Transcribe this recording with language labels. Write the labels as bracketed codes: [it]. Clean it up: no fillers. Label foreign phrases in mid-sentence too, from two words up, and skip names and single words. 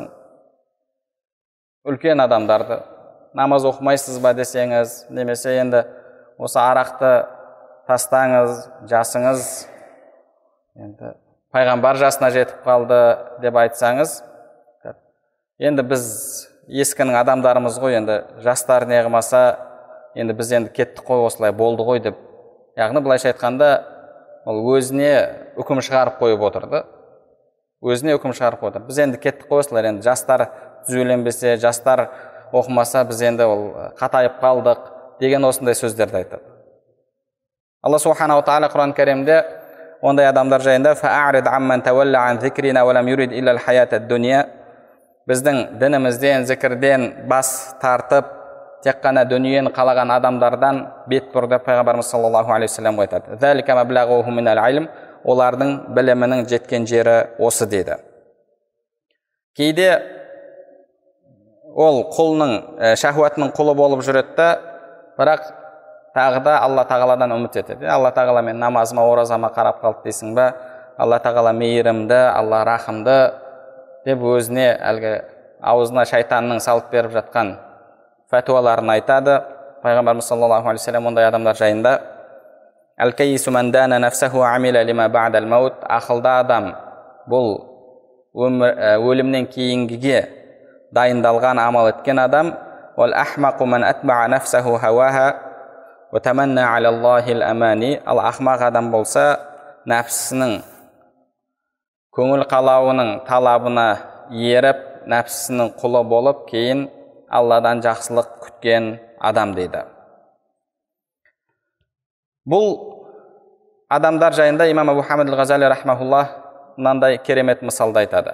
[kk] Үлкен адамдарды, намаз оқымайсыз ба десеңіз, немесе енді осы арақты тастаңыз, жасыңыз енді пайғамбар жасына жетіп қалды деп айтсаңыз, енді біз ескінің адамдарымыз ғой, енді жастар не қылмаса, енді біз енді кеттік қой, осылай болды ғой деп, яғни былайша айтқанда ол өзіне үкім шығарып қойып отырды. Біз енді кеттік қой, осылай, енді жастар түзеленбесе, жастар оқымаса, біз енді ол қатайып қалдық деген осындай сөздерді айтады. Алла субханаху тағала Құран кәрімде ондай адамдар жайында [ar] فأعرض عمن تولى عن ذكرنا ولم يرد إلا الحياة الدنيا, [kk] біздің дінімізден, зікірден бас тартып, тек қана дүниені қалаған адамдардан бет бұрды Пайғамбарымыз [ar] صلى الله عليه وسلم [kk] айтады. [ar] ذلك مبلغه من العلم, [kk] олардың білімінің жеткен жері осы дейді. Кейде ол құлның, шахуатының құлы болып жүреді, бірақ тағы да Алла тағаладан үміт етеді. Алла тағала мен намазыма, оразама қарап қалды дейсің ба? Алла тағала мейірімді, Алла рахымды деп өзіне әлгі аузына шайтанның салып беріп жатқан фәтуаларын айтады. [ar] Пайғамбарымыз صلى الله عليه وسلم [kk] ондай адамдар жайында: [ar] «الكيس من دان نفسه وعمل لما بعد الموت». [kk] Ақылды адам бұл өлімнен кейінгіге дайындалған амал еткен адам. [ar] «والأحمق من أتبع نفسه هواها وتمنى على الله الأماني». [kk] Ал ақмақ адам болса, нәпсісінің көңіл қалауының талабына еріп, нәпсісінің құлы болып, кейін Алладан жақсылық күткен адам дейді. Бұл адамдар жайында имам Абу Хамид ал-Ғазали рахмахуллах мынандай керемет мысалды айтады.